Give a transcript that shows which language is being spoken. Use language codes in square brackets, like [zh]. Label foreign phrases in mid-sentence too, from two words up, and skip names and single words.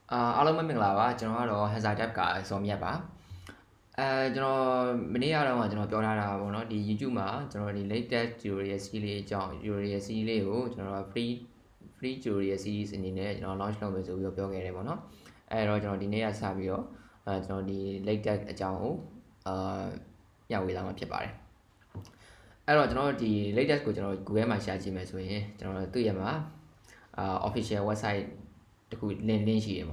[my] အားလုံးပဲမင်္ဂလာပါကျွန်တော်ကတော့ hazard tab ကစောမြတ်ပါကျွန်တော်မနေ့ကတော့ကျွန်တော်ပြောထားတာပေါ့နော်ဒီ YouTube မှာကျွန်တော်ဒီ [en] LaTeX tutorial series [my] လေးအကြောင်း [en] tutorial series [my] လေးကိုကျွန်တော် [en] free tutorial series [my] အနေနဲ့ကျွန်တော် launch လုပ်မယ်ဆိုပြီးတော့ပြောခဲ့တယ်ပေါ့နော်အဲ့တော့ကျွန်တော်ဒီနေ့ကစပြီးတော့ကျွန်တော်ဒီ LaTeX အကြောင်းကိုညဝေးလာမှာဖြစ်ပါတယ်အဲ့တော့ကျွန်တော်ဒီ LaTeX ကိုကျွန်တော် Google မှာရှာကြည့်မယ်ဆိုရင်ကျွန်တော်တွေ့ရမှာ [en] official website [my] တခု link ရှိတယ်ပေါ့